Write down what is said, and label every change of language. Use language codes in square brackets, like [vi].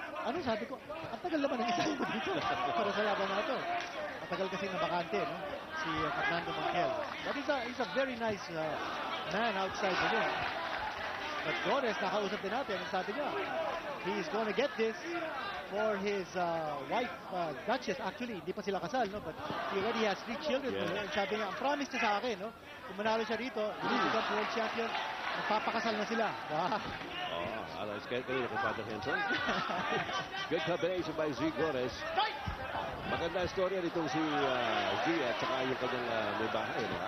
[tl] Ano sabi ko, ang tagal naman ng ensayo mo dito para sa laban na ito. Matagal kasi na bakante, no? Si Fernando Montiel. [en] But he's a very nice man outside the ring. But Gores, [tl] nakausap din natin, ang sabi niya, [en] he's gonna get this for his wife, Duchess. [tl] Actually, hindi pa sila kasal, no? [en] But he already has 3 children. [tl] Yeah. And sabi niya, ang promise niya sa akin, no? Kung manalo siya rito, hindi [en] become world champion, [tl] magpapakasal na sila. Wow. [en] Alas kayo kay Father Henson. Good combination by Z Gores. [tl] Maganda istorya nitong si Z at saka yung kanyang may bahay, no?